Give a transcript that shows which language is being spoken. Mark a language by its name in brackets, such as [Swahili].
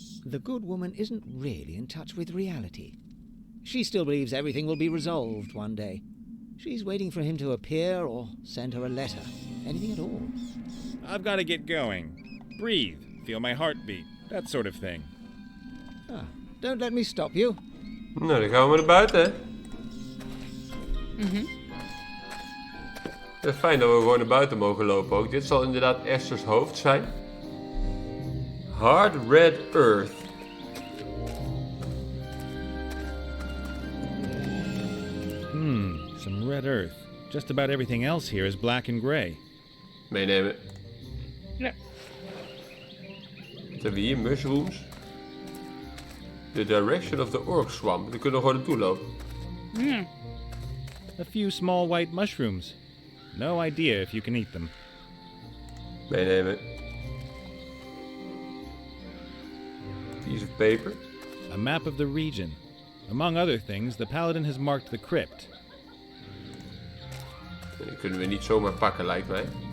[English] The good woman isn't really in touch with reality. She still believes everything will be resolved one day. She's waiting for him to appear or send her a letter. Anything at all. I've got to get going. Breathe, feel my heartbeat, that sort of thing. Ah, don't let me stop you. [Dutch] Nou, dan gaan we maar naar buiten, hè. Het is fijn dat we gewoon naar buiten mogen lopen ook. Dit zal inderdaad Esther's hoofd zijn. [English] Hard Red Earth. Some red earth. Just about everything else here is black and gray. [Dutch] Meenemen. Ja. Wat hebben we hier? Mushrooms. [English] The direction of the orc swamp. [Dutch] Daar kunnen we gewoon naartoe lopen. Ja. [English] A few small white mushrooms. No idea if you can eat them. [Dutch] Meenemen. [English] Piece of paper. A map of the region. Among other things, the paladin has marked the crypt. [Dutch] Die kunnen we niet zomaar pakken, lijkt mij.